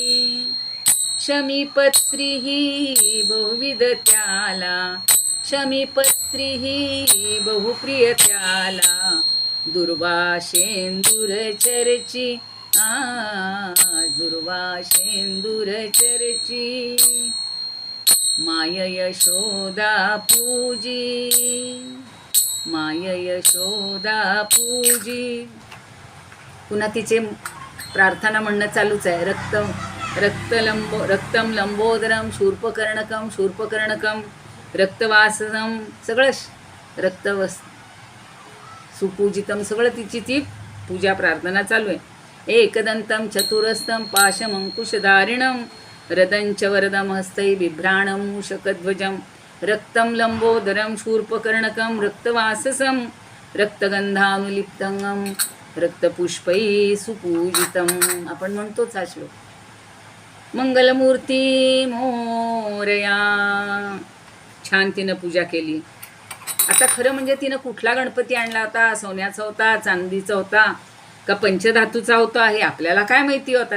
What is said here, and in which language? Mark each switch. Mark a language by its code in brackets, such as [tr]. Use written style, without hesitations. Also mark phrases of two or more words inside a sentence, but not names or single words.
[mr] शमीपत्री ही बहुविध त्याला, शमीपत्री ही बहुप्रिय त्याला, दुर्वाशेंदूर चर्ची, दुर्वाशेंदूर चर्ची, माय यशोदा पूजी, माय यशोदा पूजी. पुन्हा तिचे प्रार्थना म्हणणं चालूच आहे. [sa] रक्तम लंबोदरम शूर्पकर्णकम, शूर्पकर्णकम रक्तवासम, [mr] सगळं [sa] रक्तवस सुपूजितम, [mr] सगळं तिची ती पूजा प्रार्थना चालू आहे. [sa] एकदंतम चतुरस्थम पाशमंकुशधारिणम, रदंच वरदम हस्तै बिभ्राणम मूषकध्वजम, रक्तम लंबोदरम शूर्पकर्णकम रक्तवाससम, रक्तगंधानुलिप्तंगम रक्तपुष्पै सुपूजितम. [mr] आपण म्हणतोच हा श्लोक. मंगलमूर्ती मोरया. छान तिनं पूजा केली. आता खरं म्हणजे तिनं कुठला गणपती आणला होता, सोन्याचा होता, चांदीचा होता का पंचधातूचा होता हे आपल्याला काय माहिती होता.